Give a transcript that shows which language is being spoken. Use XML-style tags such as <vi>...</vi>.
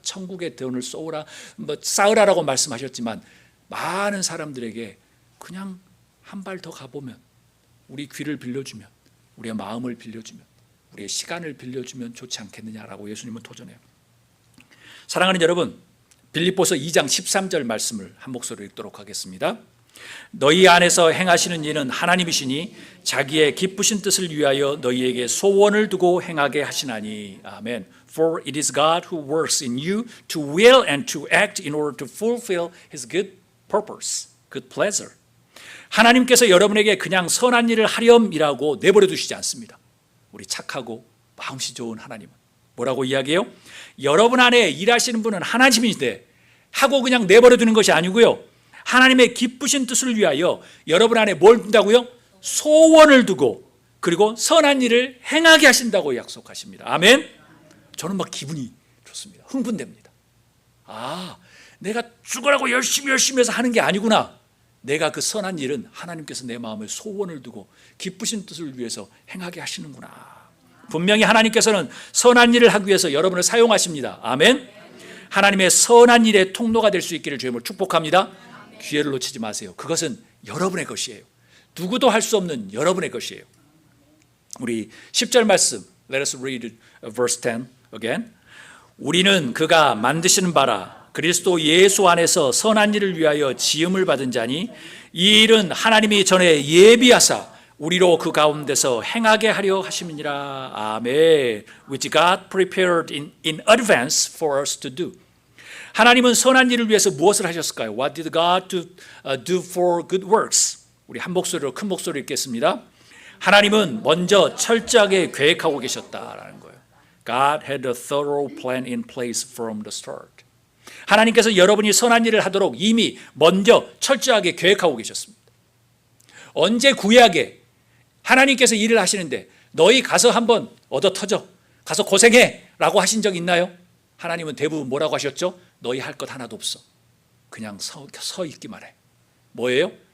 <ko>천국의 돈을 쏘라, 쌓으라라고 말씀하셨지만 많은 사람들에게 그냥 한 발 더 가보면, 우리 귀를 빌려주면, 우리의 마음을 빌려주면, 우리의 시간을 빌려주면 좋지 않겠느냐라고 예수님은 도전해요. 사랑하는 여러분, 빌립보서 2장 13절 말씀을 한 목소리로 읽도록 하겠습니다. 너희 안에서 행하시는 일은 하나님이시니 자기의 기쁘신 뜻을 위하여 너희에게 소원을 두고 행하게 하시나니. 아멘.</ko> <en>For it is God who works in you to will and to act in order to fulfill His good purpose, good pleasure.</en> <ko>하나님께서 여러분에게 그냥 선한 일을 하렴이라고 내버려 두시지 않습니다. 우리 착하고 마음씨 좋은 하나님은 뭐라고 이야기해요? 여러분 안에 일하시는 분은 하나님이시되 하고 그냥 내버려 두는 것이 아니고요. 하나님의 기쁘신 뜻을 위하여 여러분 안에 뭘 둔다고요? 소원을 두고 그리고 선한 일을 행하게 하신다고 약속하십니다. 아멘. 저는 막 기분이 좋습니다. 흥분됩니다. 아, 내가 죽으라고 열심히 해서 하는 게 아니구나. 내가 그 선한 일은 하나님께서 내 마음에 소원을 두고 기쁘신 뜻을 위해서 행하게 하시는구나. 분명히 하나님께서는 선한 일을 하기 위해서 여러분을 사용하십니다. 아멘. 하나님의 선한 일의 통로가 될 수 있기를 주님을 축복합니다. 기회를 놓치지 마세요. 그것은 여러분의 것이에요. 누구도 할 수 없는 여러분의 것이에요. 우리 10절 말씀,</ko> <en>Let us read verse 10 again.</en> <ko>우리는 그가 만드시는 바라 그리스도 예수 안에서 선한 일을 위하여 지음을 받은 자니 이 일은 하나님이 전에 예비하사 우리로 그 가운데서 행하게 하려 하심이니라. 아멘.</ko> <en>Which God prepared in advance for us to do.</en> <ko>하나님은 선한 일을 위해서 무엇을 하셨을까요?</ko> <en>What did God do for good works?</en> <ko>우리 한 목소리로 큰 목소리로 읽겠습니다. 하나님은 먼저 철저하게 계획하고 계셨다라는 거예요.</ko> <en>God had a thorough plan in place from the start.</en> <ko>하나님께서 여러분이 선한 일을 하도록 이미 먼저 철저하게 계획하고 계셨습니다. 언제 구약에 하나님께서 일을 하시는데 너희 가서 한번 얻어 터져, 가서 고생해 라고 하신 적 있나요? 하나님은 대부분 뭐라고 하셨죠? 너희 할 것 하나도 없어. 그냥 서 있기만 해. 뭐예요?</ko>